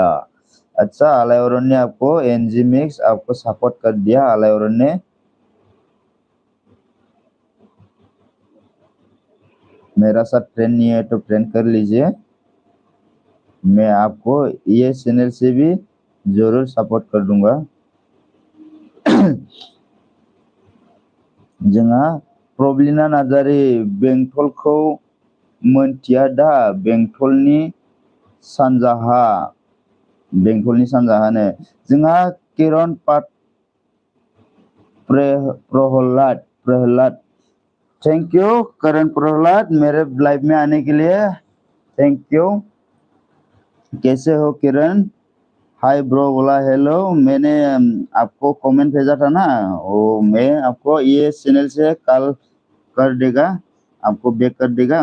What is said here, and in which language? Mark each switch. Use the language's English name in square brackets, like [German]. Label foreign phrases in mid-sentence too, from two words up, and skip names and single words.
[Hindi] अच्छा, आलायरन ने आपको, एनजीमेक्स आपको सपोर्ट कर दिया आलायरन ने। मेरा साथ फ्रेंड नहीं है तो फ्रेंड कर लीजिए, मैं आपको ये चैनल से भी जरूर सपोर्ट कर दूंगा। [Bodo] जोंहा प्रब्लिना नार्जारि बेंटलखौ मोनथिया दा बेंटलनि सानजाहा जोंहा किरण प्रहलाद [English] thank you [Hindi] करण प्रहलाद मेरे लाइव में आने के लिए [English] thank you. [Hindi] कैसे हो किरण? [English] hi bro [Hindi] बोला हेलो। मैंने आपको कमेंट भेजा था ना, वो मैं आपको ये चैनल से कल कर देगा, आपको बैक कर देगा।